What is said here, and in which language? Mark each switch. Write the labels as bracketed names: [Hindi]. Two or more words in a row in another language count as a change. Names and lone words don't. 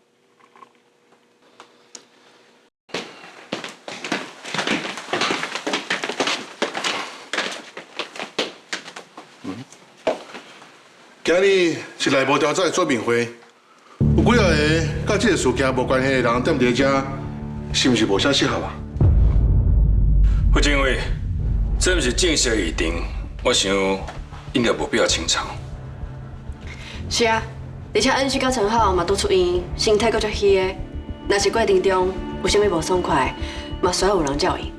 [Min Nan Chinese] 今日是内部调查的说明会，有几啊个甲这个事件无关系的人踮伫遮，是毋是无啥适合啊？副政委，这毋是正式议程，我想应该无必要清场。是啊。而且恩旭甲陈浩嘛都出院，身体搁较虚的。若是过程中有啥物无爽快，嘛需要有人照应。